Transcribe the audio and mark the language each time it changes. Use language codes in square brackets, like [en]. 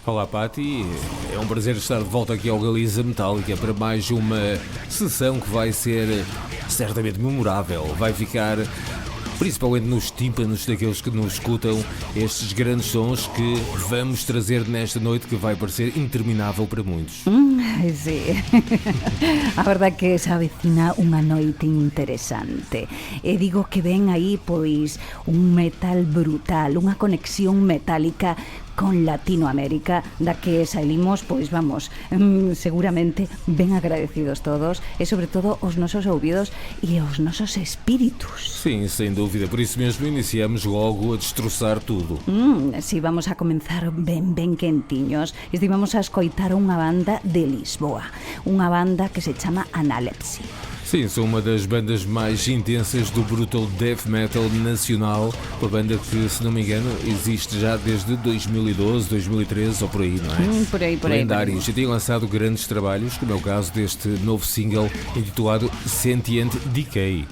[pt] Olá, Pati, é um prazer estar de volta aqui ao Galiza Metálica para mais uma sessão que vai ser certamente memorável. Vai ficar principalmente nos tímpanos daqueles que nos escutam estes grandes sons que vamos trazer nesta noite, que vai parecer interminável para muitos. [gl] Sí. A verdade que se avecina unha noite interesante. E digo que ven aí pois un metal brutal, unha conexión metálica con Latinoamérica, da que saímos, pois vamos, seguramente ben agradecidos todos, e sobre todo os nosos ouvidos e os nosos espíritus. [pt] Sim, sem dúvida, por isso mesmo iniciamos logo a destroçar tudo. [gl] Si vamos a comenzar ben quentiños. Estivamos a escoitar unha banda de Lisboa, unha banda que se chama Analepsy. [pt] Sim, são uma das bandas mais intensas do brutal death metal nacional, uma banda que, se não me engano, existe já desde 2012, 2013 ou por aí, não é? Por aí. Lendários. Já tem lançado grandes trabalhos, como é o caso deste novo single intitulado Sentient Decay.